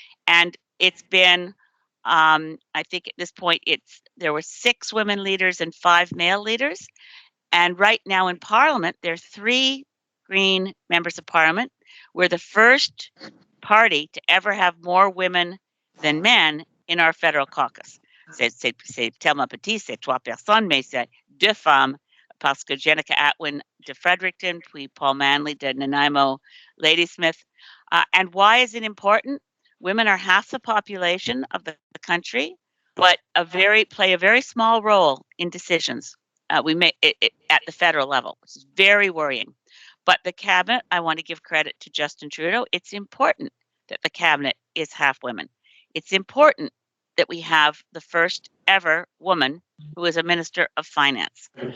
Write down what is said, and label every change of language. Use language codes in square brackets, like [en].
[en] And it's been, I think at this point, there were 6 women leaders and 5 male leaders. And right now in Parliament, there are 3 Green members of Parliament. We're the first party to ever have more women than men in our federal caucus. [fr] C'est tellement petit, c'est 3 personnes, mais c'est 2 femmes, parce que Jenica Atwin de Fredericton, puis Paul Manley de Nanaimo Ladysmith. [en] And why is it important? Women are half the population of the country, but play a very small role in decisions. We make it at the federal level, which is very worrying. But the cabinet, I want to give credit to Justin Trudeau. It's important that the cabinet is half women. It's important that we have the first ever woman who is a minister of finance.